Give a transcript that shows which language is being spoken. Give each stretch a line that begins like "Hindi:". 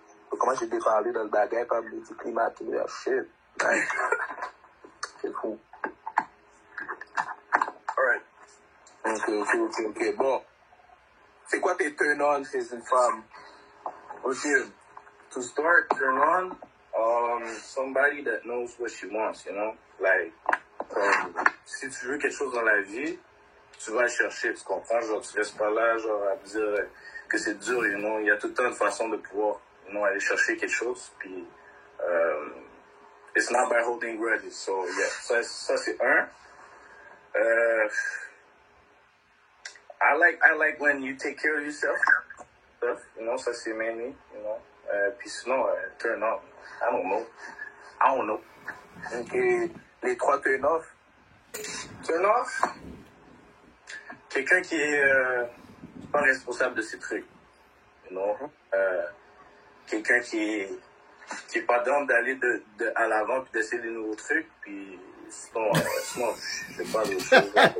French: Comment j'ai déparlé dans le bagage comme des petits climatiseurs, shit. C'est fou.
English: Alright. Ok.
French: Bon, c'est quoi tes turn-on chez une femme? Ok.
English: To start, turn-on, somebody that knows what she wants, you know?
French: Like, si tu veux quelque chose dans la vie, tu vas le chercher, tu comprends? Genre, tu restes pas là, genre, à dire que c'est dur, you know? Il y a tout le temps une façon de pouvoir, you know, aller chercher quelque chose, puis,
English: it's not by holding grudges,
French: so, yeah. Ça c'est un.
English: I like when you take care of yourself, you know,
French: ça c'est
English: mainly, you know.
French: Puis sinon,
English: turn on, I don't know.
French: Donc, les 3 turn off. Turn off, quelqu'un qui est pas responsable de ses trucs, you know. Quelqu'un qui est pas down d'aller à l'avant puis d'essayer des nouveaux trucs, puis sinon je sais pas d'autre chose.